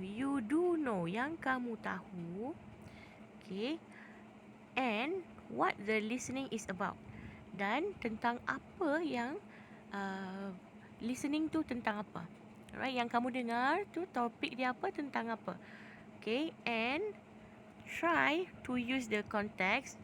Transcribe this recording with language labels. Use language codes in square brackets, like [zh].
[en] You do know, [ms] yang kamu tahu. [en] Okay. And what the listening is about. [ms] Dan tentang apa yang listening tu tentang apa. [en] Alright, [ms] yang kamu dengar tu topik dia apa, tentang apa. [en] Okay, and try to use the context.